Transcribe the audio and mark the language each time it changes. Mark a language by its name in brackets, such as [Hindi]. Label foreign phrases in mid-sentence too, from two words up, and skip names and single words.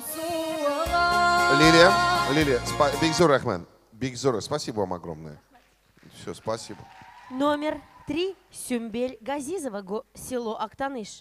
[Russian] Лилия, Бигзур Рахман, Бигзур, спасибо вам огромное. Все, спасибо. Номер 3. Сюмбель Газизова, село Актаныш.